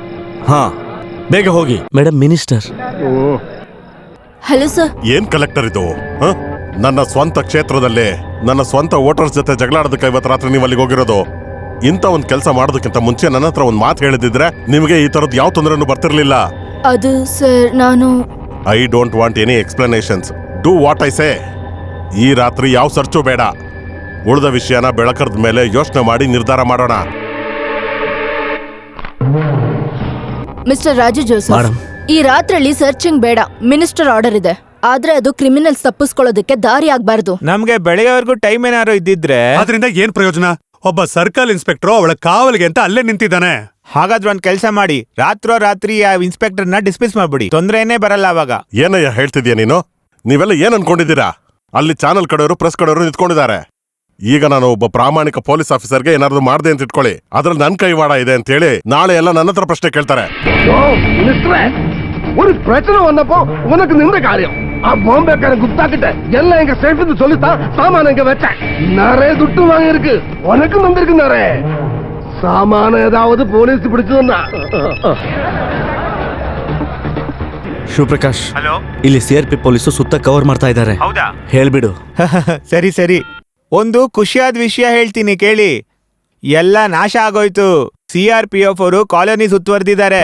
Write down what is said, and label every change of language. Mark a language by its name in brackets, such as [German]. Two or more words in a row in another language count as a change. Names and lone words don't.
[Kannada] ಹಾ, ಬೇಗ ಹೋಗಿ. ಮೇಡಮ್, ಮಿನಿಸ್ಟರ್. ಹಲೋ ಸರ್. ಏನ್ ಕಲೆಕ್ಟರ್ ಇದು? ನನ್ನ ಸ್ವಂತ ಕ್ಷೇತ್ರದಲ್ಲಿ ನನ್ನ ಸ್ವಂತ ವೋಟರ್ಸ್ ಜೊತೆ ಜಗಳಾಡೋದಕ್ಕೆ ಇವತ್ತು ರಾತ್ರಿ ನೀವು ಅಲ್ಲಿಗೆ ಹೋಗಿರೋದು. ಇಂಥ ಒಂದು ಕೆಲಸ ಮಾಡೋದಕ್ಕಿಂತ ಮುಂಚೆ ನನ್ನ ಹತ್ರ ಒಂದು ಮಾತು ಹೇಳಿದಿದ್ರೆ ನಿಮಗೆ ಈ ತರದ್ ಯಾವ ತೊಂದರೆನೂ ಬರ್ತಿರ್ಲಿಲ್ಲ. ಅದು ಸರ್, ನಾನು [English] I don't want any explanations. Do what I say. [Kannada] ಈ ರಾತ್ರಿ ಯಾವ ಸರ್ಚು ಬೇಡ. ಉಳಿದ ವಿಷಯನ ಬೆಳಕರದ ಮೇಲೆ ಯೋಚನೆ ಮಾಡಿ ನಿರ್ಧಾರ ಮಾಡೋಣ. ಮಿಸ್ಟರ್ ರಾಜು ಜೋಸಫ್, ಈ ರಾತ್ರಿಯಲ್ಲಿ ಸರ್ಚಿಂಗ್ ಬೇಡ. [English] minister order [Kannada] ಇದೆ. ಆದ್ರೆ ಅದು ಕ್ರಿಮಿನಲ್ಸ್ ತಪ್ಪಿಸ್ಕೊಳ್ಳೋದಕ್ಕೆ ದಾರಿ ಆಗ್ಬಾರ್ದು. ನಮ್ಗೆ ಬೆಳಗ್ಗೆವರೆಗೂ ಟೈಮ್ ಏನಾರು ಇದ್ದಿದ್ರೆ ಅದರಿಂದ ಏನ್ ಪ್ರಯೋಜನ? ಒಬ್ಬ [English] circle inspector [Kannada] ಅವಳ ಕಾವಲಿಗೆ ಅಂತ ಅಲ್ಲೇ ನಿಂತಿದ್ದಾನೆ. ಹಾಗಾದ್ರೆ ಒಂದ್ ಕೆಲಸ ಮಾಡಿ, ರಾತ್ರಿ ಆ ಇನ್ಸ್ಪೆಕ್ಟರ್ನ ಡಿಸ್ಮಿಸ್ ಮಾಡ್ಬಿಡಿ. ತೊಂದ್ರೆನೇ ಬರಲ್ಲ ಅವಾಗ. ಏನಯ್ಯ ಹೇಳ್ತಿದ್ಯಾ ನೀನು? ನೀವೆಲ್ಲ ಏನ್ ಅನ್ಕೊಂಡಿದ್ದೀರಾ? ಅಲ್ಲಿ ಚಾನಲ್ ಕಡೆಯವರು, ಪ್ರೆಸ್ ಕಡೆಯವರು ನಿಂತ್ಕೊಂಡಿದ್ದಾರೆ. ಈಗ ನಾನು ಒಬ್ಬ ಪ್ರಾಮಾಣಿಕ [English] police officerge [Kannada] ಏನಾದ್ರು ಮಾಡ್ದೆ ಅಂತ ಇಟ್ಕೊಳ್ಳಿ, ಅದ್ರಲ್ಲಿ ನನ್ ಕೈವಾಡ ಇದೆ ಅಂತ ಹೇಳಿ ನಾಳೆ ಎಲ್ಲ ನನ್ನ ಹತ್ರ ಪ್ರಶ್ನೆ ಕೇಳ್ತಾರೆ. [Tamil] ஒரு பிரச்சனை வந்தப்போ உனக்கு நின்ற காரியம் பாம்பேக்கார குப்தாக்கிட்ட எல்லாம் எங்க சேஃப்னு சொல்லித்தான் சாமான இங்க வச்சேன். நிறைய துட்டு வாங்கி இருக்கு, உனக்கும் வந்திருக்கு நிறைய ಸಾಮಾನ. ஏதாவது போலீஸ் பிடிச்சதுன்னா [Kannada] ಶಿವಪ್ರಕಾಶ್, ಹಲೋ, ಇಲ್ಲಿ CRP ಪೊಲೀಸು ಸುತ್ತ ಕವರ್ ಮಾಡ್ತಾ ಇದ್ದಾರೆ. ಹೌದಾ? ಹೇಳ್ಬಿಡು. ಸರಿ ಸರಿ. ಒಂದು ಖುಷಿಯಾದ ವಿಷಯ ಹೇಳ್ತೀನಿ ಕೇಳಿ. ಎಲ್ಲ ನಾಶ ಆಗೋಯ್ತು. CRPF ಅವರು ಕಾಲೋನಿ ಸುತ್ತುವರೆದಿದ್ದಾರೆ.